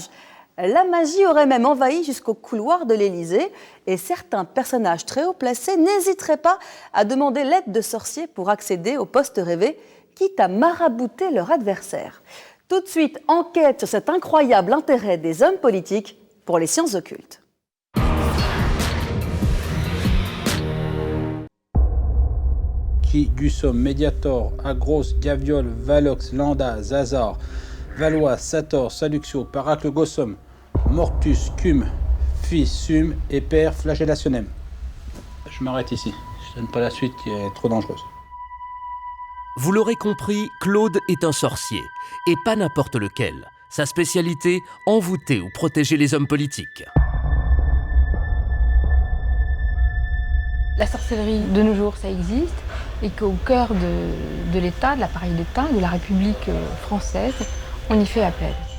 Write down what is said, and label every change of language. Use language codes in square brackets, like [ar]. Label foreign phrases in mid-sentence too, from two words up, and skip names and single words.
[fr] La magie aurait même envahi jusqu'au couloir de l'Élysée et certains personnages très haut placés n'hésiteraient pas à demander l'aide de sorciers pour accéder au poste rêvé, quitte à marabouter leur adversaire. Tout de suite, enquête sur cet incroyable intérêt des hommes politiques pour les sciences occultes. Qui, Gussom, Mediator, Agros, Gaviol, Valox, Landa, Zazar, Valois, Sator, Saluxio, Paracle, Gossom, Mortus, Cum, Fils, Sum et Père, Flagellationem. Je m'arrête ici. Je donne pas la suite qui est trop dangereuse. Vous l'aurez compris, Claude est un sorcier, et pas n'importe lequel. Sa spécialité, envoûter ou protéger les hommes politiques. La sorcellerie, de nos jours, ça existe, et qu'au cœur de l'État, de l'appareil d'État, de la République française, on y fait appel.